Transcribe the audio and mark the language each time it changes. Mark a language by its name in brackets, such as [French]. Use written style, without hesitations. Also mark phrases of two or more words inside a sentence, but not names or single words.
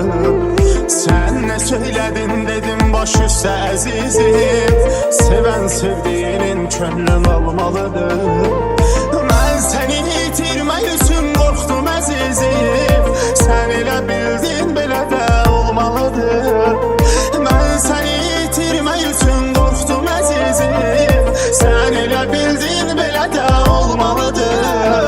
[Turkish] Sen ne söyledin dedim [Azerbaijani] baş üstə əzizim. [Turkish] Seven sevdiğinin könlüm almalıdır. [Azerbaijani] Ben seni itirmək üçün qorxdum əzizim. Sen elə bildin belə də olmalıdır. Ben seni itirmək üçün qorxdum əzizim. Sen elə bildin belə də olmalıdır.